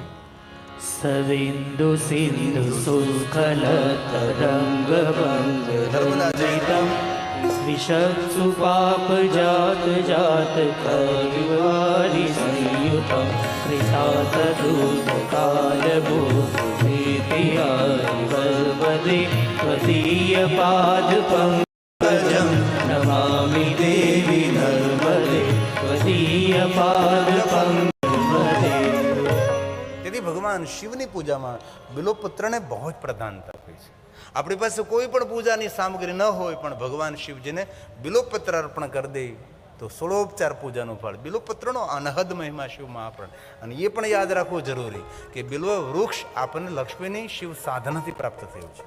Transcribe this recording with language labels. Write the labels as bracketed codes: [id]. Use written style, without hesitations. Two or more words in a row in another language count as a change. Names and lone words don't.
[sa] સવિન્દુ સિંધુ સુખલ તરંગ બંગમ વિષત્સુ પાપ જાત જાત કૈવારી સંયુતમ કૃતા તદૂત કાલ ભૂત वल्वदे त्वदीयपादपङ्कजं नमामि देवी नर्मदे त्वदीयपादपङ्कजं। [gu] તેથી ભગવાન શિવની પૂજામાં બિલોપત્રને બહુ જ પ્રધાનતા હોય છે. આપણી પાસે કોઈ પણ પૂજાની સામગ્રી ન હોય પણ ભગવાન શિવજીને બિલોપત્ર અર્પણ કરી દે તો 16 પૂજાનું ફળ. બિલોપત્રનો અનહદ મહિમા શિવ મહાપ્રાણ. અને એ પણ યાદ રાખવું જરૂરી કે બિલ્વ વૃક્ષ આપણને લક્ષ્મીની શિવ સાધનાથી પ્રાપ્ત થયું છે.